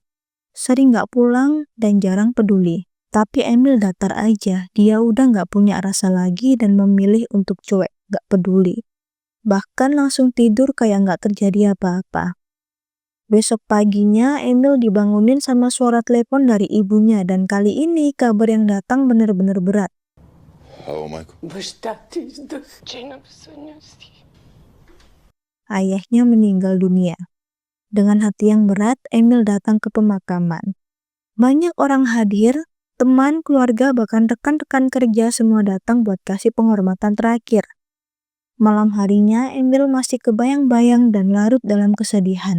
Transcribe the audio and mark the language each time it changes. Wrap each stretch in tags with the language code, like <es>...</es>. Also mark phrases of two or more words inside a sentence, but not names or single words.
<id>Sering gak pulang dan jarang peduli. Tapi Emil datar aja, dia udah gak punya rasa lagi dan memilih untuk cuek, gak peduli. Bahkan langsung tidur kayak gak terjadi apa-apa. Besok paginya, Emil dibangunin sama suara telepon dari ibunya dan kali ini kabar yang datang bener-bener berat.</id> <bg>Halo, Michael. Баща ти издъхчи на съня си.</bg> <id>Ayahnya meninggal dunia. Dengan hati yang berat, Emil datang ke pemakaman. Banyak orang hadir, teman, keluarga, bahkan rekan-rekan kerja semua datang buat kasih penghormatan terakhir. Malam harinya, Emil masih kebayang-bayang dan larut dalam kesedihan.</id>